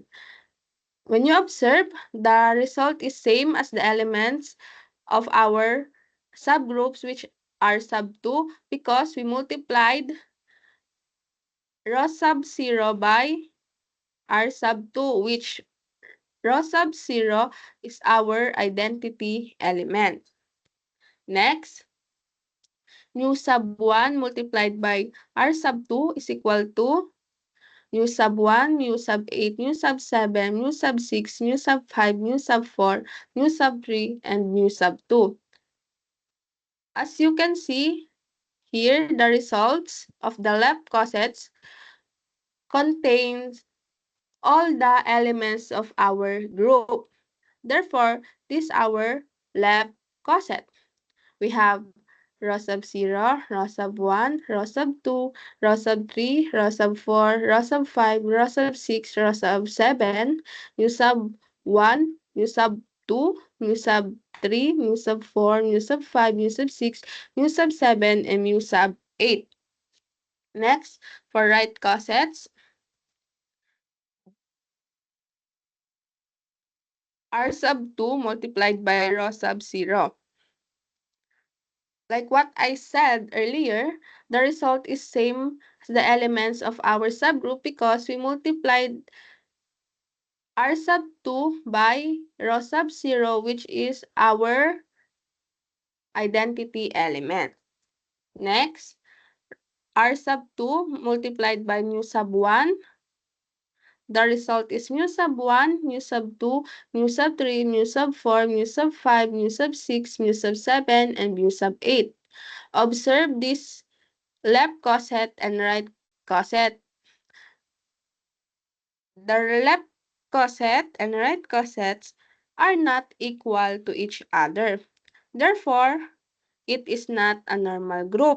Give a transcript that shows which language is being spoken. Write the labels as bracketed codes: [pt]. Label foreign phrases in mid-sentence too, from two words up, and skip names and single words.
[en] When you observe, the result is same as the elements of our subgroups, which are sub 2, because we multiplied rho sub 0 by r sub 2, which rho sub 0 is our identity element. Next, mu sub 1 multiplied by r sub 2 is equal to mu sub 1, mu sub 8, mu sub 7, mu sub 6, mu sub 5, mu sub 4, mu sub 3, and mu sub 2. As you can see here, the results of the left cosets contains all the elements of our group. Therefore, this is our left coset. We have rho sub 0, rho sub 1, rho sub 2, rho sub 3, rho sub 4, rho sub 5, rho sub 6, rho sub 7, mu sub 1, mu sub 2, mu sub 3, mu sub 4, mu sub 5, mu sub 6, mu sub 7, and mu sub 8. Next, for right cosets, r sub 2 multiplied by rho sub 0. Like what I said earlier, the result is same as the elements of our subgroup because we multiplied r sub 2 by rho sub 0, which is our identity element. Next, r sub 2 multiplied by mu sub 1. The result is mu sub 1, mu sub 2, mu sub 3, mu sub 4, mu sub 5, mu sub 6, mu sub 7, and mu sub 8. Observe this left coset and right coset. The left coset and right cosets are not equal to each other. Therefore, it is not a normal group.